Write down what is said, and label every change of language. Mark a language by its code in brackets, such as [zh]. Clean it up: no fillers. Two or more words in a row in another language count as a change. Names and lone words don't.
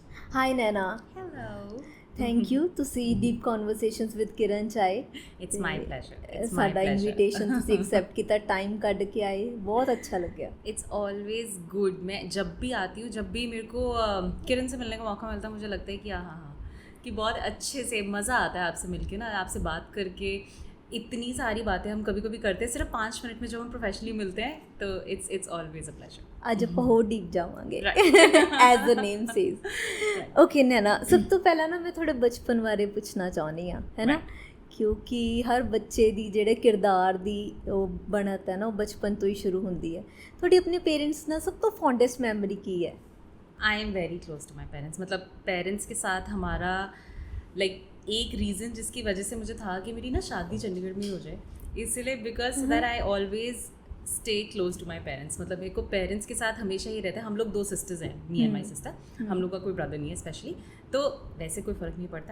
[en] Hi Naina, Hello. thank you [pa] ਤੁਸੀਂ ਡੀਪ ਕਨਵਰਸੇਸ਼ਨਸ ਵਿਦ ਕਿਰਨ ਚ ਆਏ [en] It's my pleasure. It's my [pa] ਸਾਡਾ [en] pleasure. [pa] ਇਨਵੀਟੇਸ਼ਨ ਤੁਸੀਂ ਐਕਸੈਪਟ ਕੀਤਾ, ਟਾइम ਕੱਢ ਕੇ ਆਏ, [hi] बहुत अच्छा लगा। [en] It's always good. [hi] मैं जब भी आती हूँ, जब भी मेरे को किरण से मिलने का मौका मिलता है, मुझे लगता है कि हाँ, कि बहुत अच्छे से मज़ा आता है आपसे मिलके ना, आपसे बात करके। इतनी सारी बातें हम कभी कभी करते हैं सिर्फ 5 मिनट में, जब हम प्रोफेशनली मिलते हैं, तो [en] it's always a pleasure. [pa] ਅੱਜ ਆਪਾਂ ਹੋਰ ਡੀਪ ਜਾਵਾਂਗੇ [en] Right. as the name says. [pa] ਓਕੇ ਨੈਨਾ, ਸਭ ਤੋਂ ਪਹਿਲਾਂ ਨਾ ਮੈਂ ਤੁਹਾਡੇ ਬਚਪਨ ਬਾਰੇ ਪੁੱਛਣਾ ਚਾਹੁੰਦੀ ਹਾਂ, ਹੈ ਨਾ, ਕਿਉਂਕਿ ਹਰ ਬੱਚੇ ਦੀ ਜਿਹੜੇ ਕਿਰਦਾਰ ਦੀ ਉਹ ਬਣਤ ਹੈ ਨਾ, ਉਹ ਬਚਪਨ ਤੋਂ ਹੀ ਸ਼ੁਰੂ ਹੁੰਦੀ ਹੈ। ਤੁਹਾਡੀ ਆਪਣੇ ਪੇਰੈਂਟਸ ਨਾਲ ਸਭ ਤੋਂ [en] fondest memory [pa] ਕੀ ਹੈ? [en] I am very close to my parents. [hi] मतलब पेरेंट्स के साथ हमारा एक रीज़न जिसकी वजह से मुझे था कि मेरी ना शादी चंडीगढ़ में ही हो जाए, इसलिए [en] because that I always stay close to my parents. [hi] मतलब मेरे को पेरेंट्स के साथ हमेशा ही रहता है। हम लोग 2 सिस्टर्स हैं, [en] me and my sister. [hi] हम लोग का कोई ब्रदर नहीं है स्पेशली, तो वैसे कोई फ़र्क नहीं पड़ता।